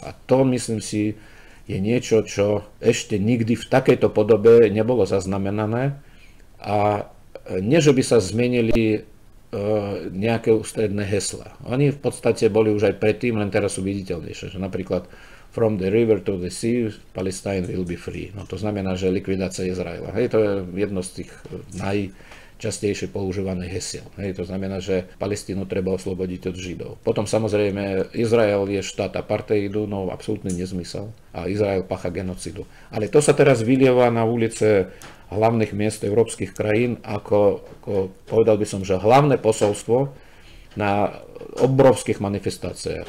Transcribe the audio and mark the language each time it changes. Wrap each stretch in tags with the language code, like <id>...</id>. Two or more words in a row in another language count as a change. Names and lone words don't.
<sk>A to, myslím si, je niečo, čo ešte nikdy v takejto podobe nebolo zaznamenané a nie, že by sa zmenili nejaké ústredné hesla. Oni v podstate boli už aj predtým, len teraz sú viditeľnejšie. Že napríklad</sk> <en>From the river to the sea, Palestine will be free.</en> <sk>No to znamená, že likvidácia Izraela. Hej, to je jedno z tých najčastejšie používaných hesiel. Hej, to znamená, že Palestínu treba oslobodiť od Židov. Potom samozrejme Izrael je štát apartheidu, no absolútny nezmysel. A Izrael pácha genocidu. Ale to sa teraz vylieva na ulice hlavných miest európskych krajín ako povedal by som, že hlavné posolstvo na obrovských manifestáciách.</sk>